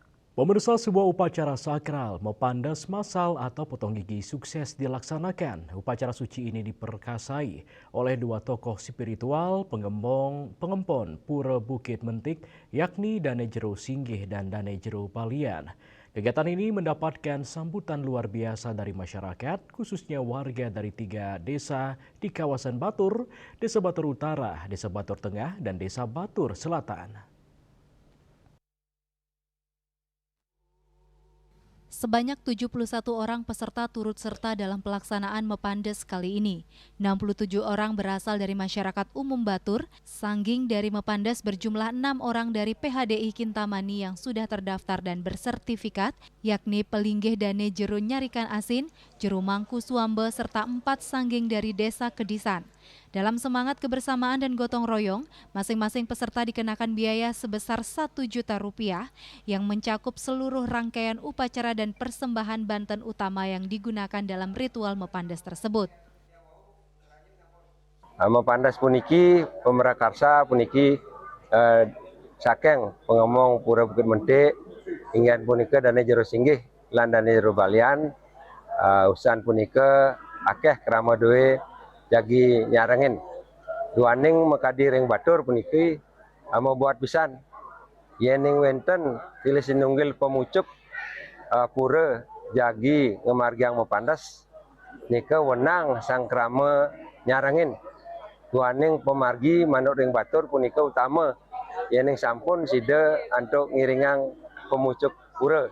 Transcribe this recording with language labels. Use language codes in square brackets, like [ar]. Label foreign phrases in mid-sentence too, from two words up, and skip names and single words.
[id] Pemirsa, sebuah upacara sakral Mepandas Masal atau potong gigi sukses dilaksanakan. Upacara suci ini diperkasai oleh dua tokoh spiritual pengempon Pura Bukit Mentik, yakni Dane Jero Singgih dan Dane Jero Balian. Kegiatan ini mendapatkan sambutan luar biasa dari masyarakat, khususnya warga dari 3 desa di kawasan Batur, Desa Batur Utara, Desa Batur Tengah, dan Desa Batur Selatan. Sebanyak 71 orang peserta turut serta dalam pelaksanaan Mepandes kali ini. 67 orang berasal dari masyarakat umum Batur, Sangging dari Mepandes berjumlah 6 orang dari PHDI Kintamani yang sudah terdaftar dan bersertifikat, yakni Pelinggih Dane Jero Nyarikan Asin, Jero Mangku Suambe, serta 4 Sangging dari Desa Kedisan. Dalam semangat kebersamaan dan gotong royong, masing-masing peserta dikenakan biaya sebesar Rp1.000.000 yang mencakup seluruh rangkaian upacara dan persembahan banten utama yang digunakan dalam ritual Mepandes tersebut. [ban] Mepandas puniki pemerakarsa puniki sakeng pengemong Pura Bukit Mentik ingin punika Dane Jero Singgih lan Dane Jero Balian usan punika akeh kerama doe jagi nyarengin duaning mekadi ring batur puniki mau buat pisan yening wenten pilih sinunggil pemucuk pura jagi ngemargiang Mepandas nika wenang sang krama nyarengin duaning pemargi manuk ring batur punika utama yening sampun sida antuk ngiringang pemucuk pura.